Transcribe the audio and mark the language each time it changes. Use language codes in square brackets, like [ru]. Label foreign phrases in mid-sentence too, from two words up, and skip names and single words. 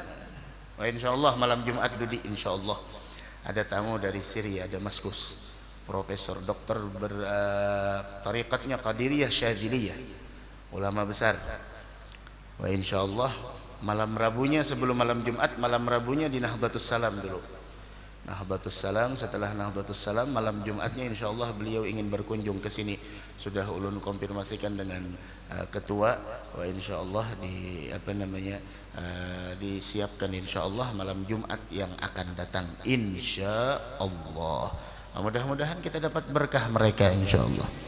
[bjn] Oh, [ar] إن شاء الله [bjn] malam Jumat Dudi, [ar] إن شاء الله [bjn] ada tamu dari Syria, Damaskus, profesor, dokter bertarikatnya Qadiriyah Syadziliyah, ulama besar. Wah, insyaallah malam Rabunya sebelum malam Jumat, malam Rabunya di Nahdlatus Salam dulu. Nahdlatus Salam, setelah Nahdlatus Salam malam Jumatnya insyaallah beliau ingin berkunjung ke sini. Sudah ulun konfirmasikan dengan ketua. Wah, insyaallah disiapkan insyaallah malam Jumat yang akan datang insyaallah. Mudah-mudahan kita dapat berkah mereka insyaallah.